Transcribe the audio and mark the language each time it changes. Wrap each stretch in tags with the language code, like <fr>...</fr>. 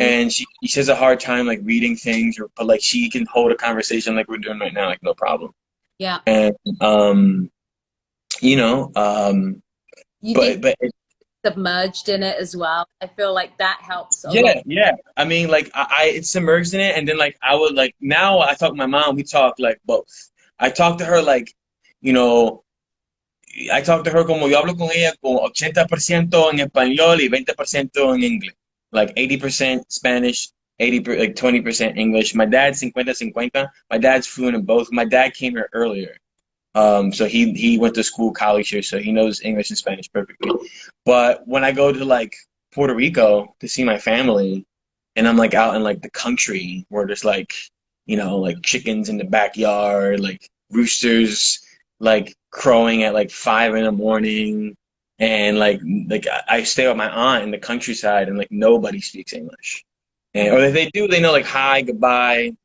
<en>and she has a hard time like reading things, or but like she can hold a conversation like we're doing right now, like no problem. Yeah. And you know, You did but submerged in it as well. I feel like that helps a lot. yeah, yeah. I mean, like I it's submerged in it, and then like I would like now I talk to my mom. We talk like both. I talk to her like, you know, I talk to her</en> <es>como yo hablo con ella con 80% en español y 20% en inglés.</es> <en>Like 80% Spanish, like 20% English. My dad's 50-50. My dad's fluent in both. My dad came here earlier. So he went to school, college here, so he knows English and Spanish perfectly. But when I go to like Puerto Rico to see my family, and I'm like out in like the country where there's like, you know, like chickens in the backyard, like roosters like crowing at like 5 in the morning, and like I stay with my aunt in the countryside, and like nobody speaks English, and or if they do, they know like hi, goodbye,</en>